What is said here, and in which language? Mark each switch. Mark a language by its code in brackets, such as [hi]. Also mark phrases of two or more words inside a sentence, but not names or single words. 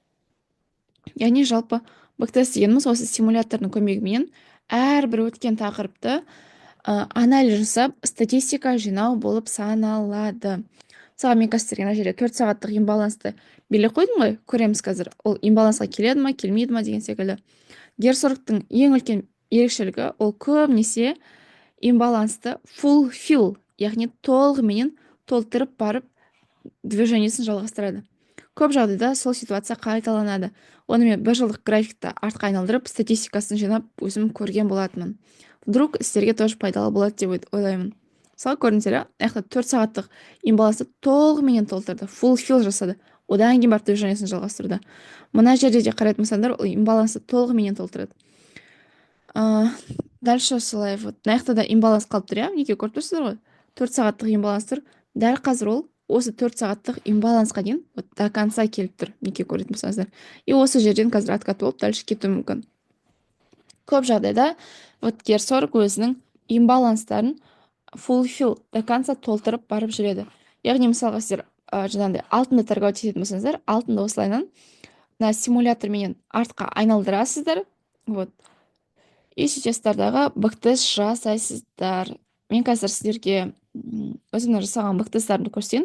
[kk] Яғни жалпы бэктест дегеніміз осы симулятордың көмегімен әрбір өткен тақырыпты анализ жасап статистика жинау болып саналады. Мысалы, мен қазір мына жерде 4 сағаттық имбалансты белгілеп қойдым ғой, көреміз қазір ол имбалансқа келеді ма, келмейді ма деген секілді. GER40-тың ең үлкен ерекшелігі ол көбінесе имбалансты [en] full fill, [kk] яғни толығыменен толтырып барып движениесін жалғастырады. Көп жағдайда сол ситуация қайталанады. Оны мен бір жылдық графикті артқа айналдырып статистикасын жинап өзім көрген болатынмын. Вдруг сіздерге тоже пайдалы болады деп ойлаймын. Мысалы, көрдіңіздер, аяқта 4 сағаттық имбалансты толығыменен толтырды, [en] full fill жасады. [kk] Одан кейін барып движениесін жалғастырды. Мына жерде де қарайтын болсаңдар, ол имбалансты толығыменен толтырады. Дальше солай, вот мына да имбаланс қалып тұр, иә? Неге көріп тұрсыздар ғой? 4 сағаттық имбаланс тұр. Дәл қазір ол осы 4 сағаттық имбалансқа дейін [ru] вот до конца [kk] келіп тұр. Неге көретін болсаңыздар. И осы жерден қазір откат болып дальше кетуі мүмкін. Көп жағдайда вот GER40 өзінің имбаланстарын [en] full fill [ru] до конца [kk] толтырып барып жүреді. Яғни мысалға сіздер жаңағыдай алтынды торговать ететін болсаңыздар, алтынды осылайынан мына симуляторменен артқа айналдырасыздар. Вот. И сіздердағы бэктест жасайсыздар. Мен қазір сіздерге өзімнің жасаған бэктесттарымды көрсетейін.